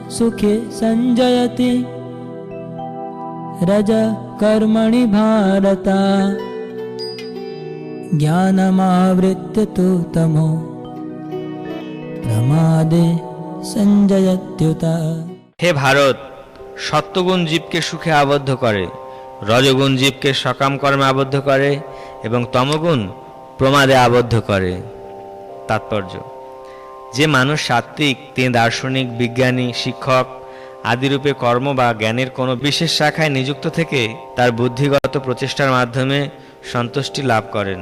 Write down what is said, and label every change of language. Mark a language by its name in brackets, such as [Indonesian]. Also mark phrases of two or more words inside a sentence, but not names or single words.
[Sanskrit] सुखे संजयति रज कर्मणि भारत ज्ञानमावृत्य तु तमो प्रमादे संजयत्युत। [Bangla] হে ভারত, সত্যগুণ জীবকে সুখে আবদ্ধ করে, রজগুণ জীবকে সকাম কর্মে আবদ্ধ করে এবং তমগুণ প্রমাদে আবদ্ধ করে। তাৎপর্য: যে মানুষ সাত্ত্বিক, তিনি দার্শনিক, বিজ্ঞানী, শিক্ষক আদিরূপে কর্ম বা জ্ঞানের কোনো বিশেষ শাখায় নিযুক্ত থেকে তার বুদ্ধিগত প্রচেষ্টার মাধ্যমে সন্তুষ্টি লাভ করেন।